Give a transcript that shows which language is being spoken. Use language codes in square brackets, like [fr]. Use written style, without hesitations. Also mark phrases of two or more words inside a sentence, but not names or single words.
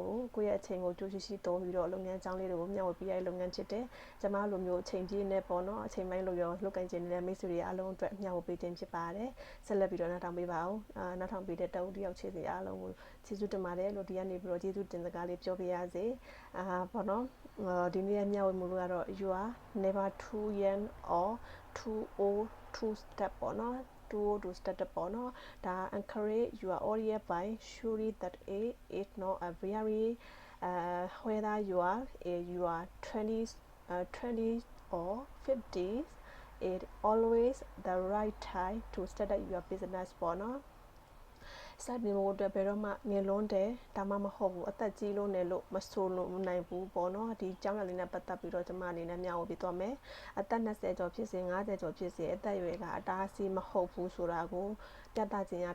[my] ဘူးကိုယ့်ရဲ့အချိန်ကိုကြိုးရှိသုံးပြီးတော့လုပ်ငန်းကြောင်းလေးတွေကိုမျှဝေပေးရတဲ့လုပ်ငန်းဖြစ်တယ်ကျမလိုမျိုးအချိန်ပြည့်နဲ့ပေါ့နော် အချိန်ပိုင်းလို့ရောလုပ်ကိုင်ခြင်းနဲ့မိတ်ဆွေတွေအားလုံးအတွက်မျှဝေပေးခြင်းဖြစ်ပါတယ်ဆက်လက်ပြီးတော့နောက်ထောင်ပေးပါအောင်နောက်ထောင်ပေးတဲ့တအုပ်တယောက်ချေစီအားလုံးကိုကျေးဇူးတင်ပါတယ်လို့ဒီကနေပြီးတော့ကျေးဇူးတင်စကားလေးပြောပြရစေပေါ့နော်ဒီနေ့မျှဝေမှုကတော့ [en] you are never too young or too old to step [my] ပေါ့နော် [en] to start up [my] ပေါ့နော်ဒါ [en] encourage your audience by showing that age is not a very whether you are 20 or 50 it always the right time to start up your business [my] ပေါ့နော်စတင်ဖို့အတွက်ဘယ်တော့မှငယ်လွန်းတယ်ဒါမှမဟုတ်ဘူးအသက်ကြီးလို့နေလို့မဆိုလို့နိုင်ဘူးပေါ့နော်ဒီကြောင်းရလေးနဲ့ပတ်သက်ပြီးတော့ကျွန်မအနေနဲ့မျှဝေပေးသွားမယ်အသက်20ကျော်ဖြစ်စေ50ကျော်ဖြစ်စေအသက်အရွယ်ကအတားအဆီးမဟုတ်ဘူးဆိုတာကိုပြသခြင်းအ